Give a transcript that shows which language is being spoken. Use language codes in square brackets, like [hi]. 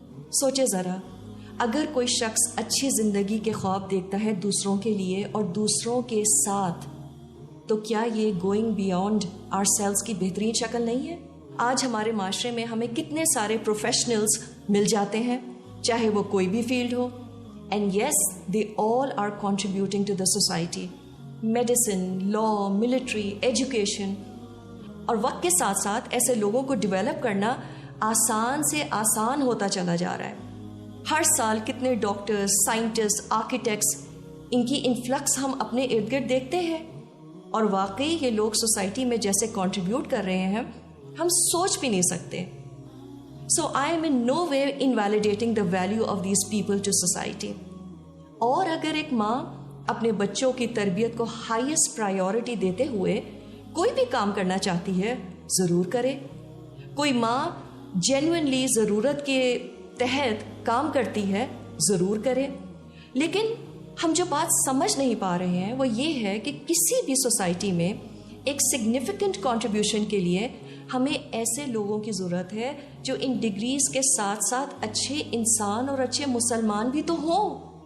[ur] سوچے ذرا، اگر کوئی شخص اچھی زندگی کے خواب دیکھتا ہے دوسروں کے لیے اور دوسروں کے ساتھ، تو کیا یہ [en] going beyond ourselves [ur] کی بہترین شکل نہیں ہے؟ آج ہمارے معاشرے میں ہمیں کتنے سارے پروفیشنلز مل جاتے ہیں، چاہے وہ کوئی بھی field ہو. [en] And yes, they all are contributing to the society. Medicine, law, military, education. [ur] اور وقت کے ساتھ ساتھ ایسے لوگوں کو ڈیولپ کرنا آسان سے آسان ہوتا چلا جا رہا ہے. ہر سال کتنے ڈاکٹرز، سائنٹسٹ، آرکیٹیکٹس، ان کی انفلکس ہم اپنے ارد گرد دیکھتے ہیں. اور واقعی یہ لوگ سوسائٹی میں جیسے کنٹریبیوٹ کر رہے ہیں ہم سوچ بھی نہیں سکتے. [en] So I am in no way invalidating the value of these people to society. [ur] اور اگر ایک ماں اپنے بچوں کی تربیت کو ہائیسٹ پرائیورٹی دیتے ہوئے کوئی بھی کام کرنا چاہتی ہے، ضرور کرے. کوئی ماں جینوئنلی ضرورت کے تحت کام کرتی ہے، ضرور کرے. لیکن ہم جو بات سمجھ نہیں پا رہے ہیں وہ یہ ہے کہ کسی بھی سوسائٹی میں ایک سگنیفیکنٹ کنٹریبیوشن کے لیے ہمیں ایسے لوگوں کی ضرورت ہے جو ان ڈگریز کے ساتھ ساتھ اچھے انسان اور اچھے مسلمان بھی تو ہوں.